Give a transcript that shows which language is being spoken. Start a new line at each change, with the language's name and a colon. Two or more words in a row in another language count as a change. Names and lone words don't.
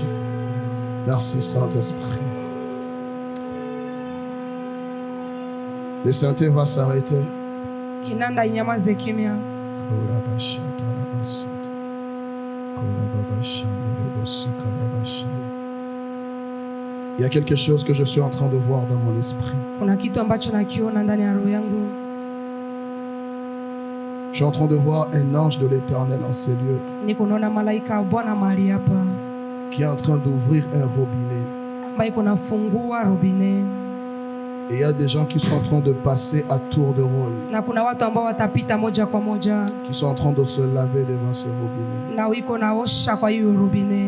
French: Merci Saint-Esprit. Le synthé va s'arrêter.
Swahili: Kinanda inyamaze kimya. Ora bashatara basota. Ora baba chandere bosukara bashi.
French: Il y a quelque chose que je suis en train de voir dans mon esprit.
Swahili: Kuna kitu ambacho nakiona ndani ya roho yangu.
French: Je suis en train de voir un ange de l'Éternel en ces lieux qui est en train d'ouvrir un robinet. Et il y a des gens qui sont en train de passer à tour de rôle, qui sont en train de se laver devant ce robinet.